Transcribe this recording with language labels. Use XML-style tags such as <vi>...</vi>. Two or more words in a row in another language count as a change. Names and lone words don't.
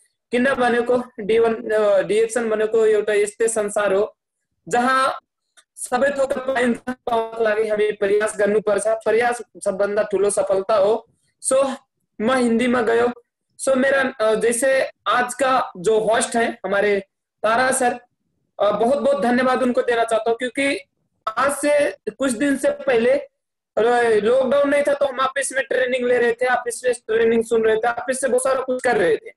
<ne>किन भनेको डिएक्सन भनेको एउटा यस्तै संसार हो जहाँ सबै थोक पाइन्छ, पाउनको लागि हामी प्रयास गर्नुपर्छ। प्रयास सबभन्दा ठुलो सफलता हो।</ne> <hi>सो मैं हिंदी में गयो। सो मेरा जैसे आज का जो होस्ट है हमारे तारा सर, बहुत बहुत धन्यवाद उनको देना चाहता हूँ, क्योंकि आज से कुछ दिन से पहले लॉकडाउन नहीं था तो हम ऑफिस में ट्रेनिंग ले रहे थे, ऑफिस में ट्रेनिंग सुन रहे थे, ऑफिस से बहुत सारा कुछ कर रहे थे।</hi>